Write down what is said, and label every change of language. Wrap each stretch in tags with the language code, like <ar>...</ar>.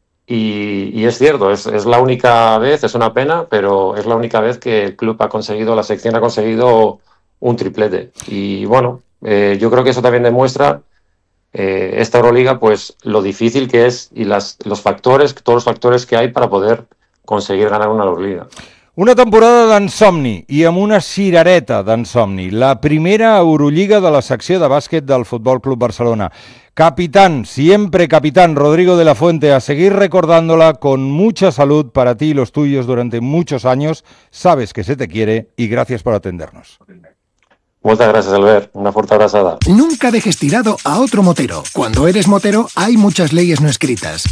<es>Y es cierto, es la única vez, es una pena, pero es la única vez que el club ha conseguido, la sección ha conseguido un triplete. Y bueno, yo creo que eso también demuestra esta Euroliga, pues lo difícil que es y los factores, todos los factores que hay para poder conseguir ganar una Euroliga.</es> <ca>Una temporada d'ensomni i amb una cirereta d'ensomni. La primera Eurolliga de la secció de bàsquet del Futbol Club Barcelona.</ca> <es>Capitán, siempre capitán, Rodrigo de la Fuente, a seguir recordándola con mucha salud para ti y los tuyos durante muchos años. Sabes que se te quiere y gracias por atendernos. Muchas gracias, Albert. Una fuerte abrazada. Nunca dejes tirado a otro motero. Cuando eres motero, hay muchas leyes no escritas.</es>